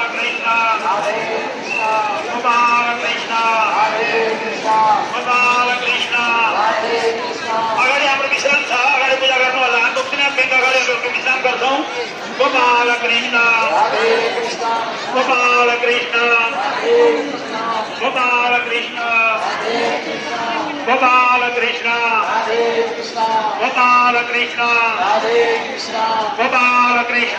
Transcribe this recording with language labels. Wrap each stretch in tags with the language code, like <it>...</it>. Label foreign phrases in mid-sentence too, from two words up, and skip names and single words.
<sa>Krishna, हरे कृष्ण, गोपाल कृष्ण, हरे कृष्ण, गोपाल कृष्ण. हरे कृष्ण.</sa> <ne>अगाडि हाम्रो विश्राम छ, अगाडि पूजा गर्नु होला। दक्षिणाथ बेङ्क अगाडि विश्राम गर्छौँ।</ne> <sa>गोपाल कृष्ण, हरे कृष्ण, गोपाल कृष्ण, हरे कृष्ण, गोपाल कृष्ण, हरे कृष्ण, गोपाल कृष्ण, हरे कृष्ण, गोपाल कृष्ण, हरे कृष्ण, गोपाल कृष्ण,</sa>